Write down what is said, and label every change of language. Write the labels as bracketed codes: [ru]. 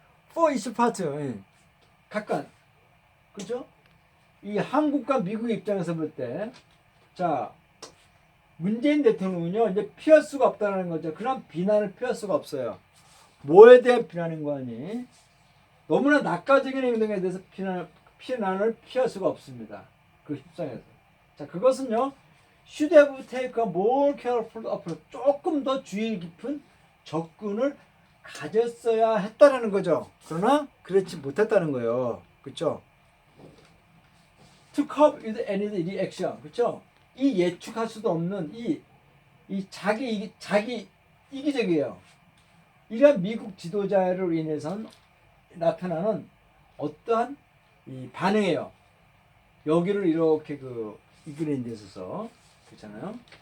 [en] For each part, [ko] 각각, 그죠? 이 한국과 미국 입장에서 볼 때, 자, 문재인 대통령은요, 이제 피할 수가 없다는 거죠. 그런 비난을 피할 수가 없어요. 뭐에 대한 비난인 거 아니? 너무나 낙관적인 행동에 대해서 비난을 피할 수가 없습니다. 그 협상에서. 자, 그것은요, [en] should have taken a more careful approach. [ko] 조금 더 주의 깊은 접근을 가졌어야 했다라는 거죠. 그러나 그렇지 못했다는 거예요. 그렇죠? [en] To cope with any reaction. [ko] 그렇죠? 이 예측할 수도 없는 이 자기 이기적이에요. 이러한 미국 지도자로 인해서 나타나는 어떠한 이 반응이에요. 여기를 이렇게 이끌어낸 데 있어서, 그렇잖아요.